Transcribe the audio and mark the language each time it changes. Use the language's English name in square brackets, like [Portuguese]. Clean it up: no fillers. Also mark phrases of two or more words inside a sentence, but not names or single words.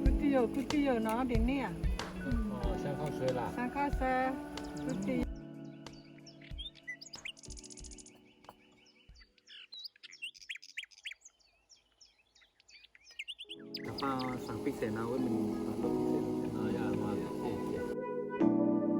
[Chinese] 有估计有哪点呢？哦，先放水啦。三块三，估计。 [Thai] ป้าสั่งพิเศษนะว่ามันรสพิเศษอย่างว่าพิเศษ